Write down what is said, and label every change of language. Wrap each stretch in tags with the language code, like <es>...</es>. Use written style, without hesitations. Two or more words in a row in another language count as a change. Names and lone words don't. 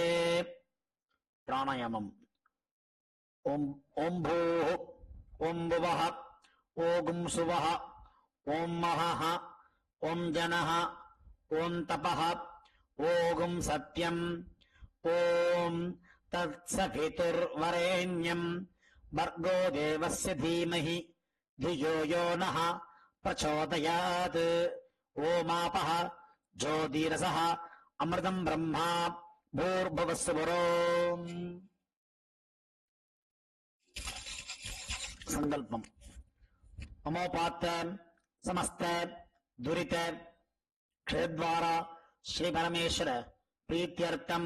<sa>பிராணாயாமம். ॐ भूः, ॐ भुवः, ॐ स्वः, ॐ महः, ॐ जनः, ॐ तपः, ॐ सत्यम्, ॐ तत्सवितुर्वरेण्यं भर्गो देवस्य धीमहि धियो यो नः प्रचोदयात्. ओमापः ज्योतिरसः अमृतम् ब्रह्मा भूर्भुवस्सुवरो. सङ्कल्पम्. अमोपात्त समस्त दुरित क्षयद्वारा श्रीपरमेश्वर प्रीत्यर्थम्</sa>